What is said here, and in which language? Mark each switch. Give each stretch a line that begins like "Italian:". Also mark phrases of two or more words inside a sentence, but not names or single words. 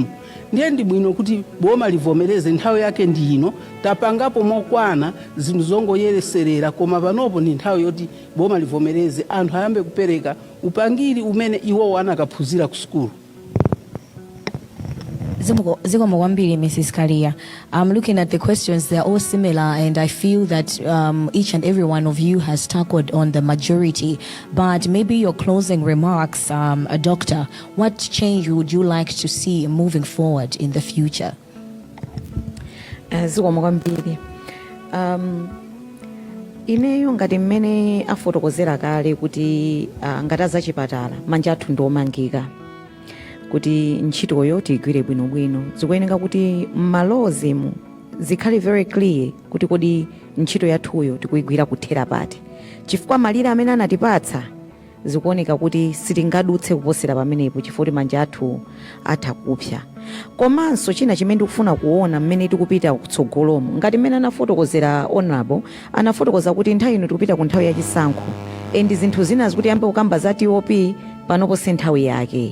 Nyanja: Ndiye ndi bwino kuti boma livomereze nthawi yake ndi ino, tapangapo mokwana zinthu zongoyereserera, koma panopo ndi nthawi yoti boma livomereze anthu ayambe kupereka upangiri umene iwo anakaphunzira ku sukulu. Zikomo kwambiri Mrs. Kalia.
English: I'm looking at the questions, they're all similar, and I feel that each and every one of you has tackled on the majority. But maybe your closing remarks, Doctor, what change would you like to see moving forward in the future?
Nyanja: Zikomo kwambiri. ineyo ngati mmene afotokozera kale kuti ngati azachipatala manja athu ndiomangika kuti ntchitoyo tigwire bwinobwino zikuyeneka kuti m'malozimu zikhale
English: very clear
Nyanja: kuti kodi ntchito yathuyo tikuyigwira kuthera pati chifukwa malire amene anatipatsa zikuoneka kuti sitingadutse kuposera pamenepo chifukwa kuti manja athu atha kupsa. Komanso china chimene ndikufuna kuona mmene tikupita kutsogolomo ngati mmene anafotokozera honorable anafotokoza kuti nthawi ino tikupita ku nthawi yachisankho endi zinthu zina zikuti ambe kukamba za TOP panopo si nthawi yake.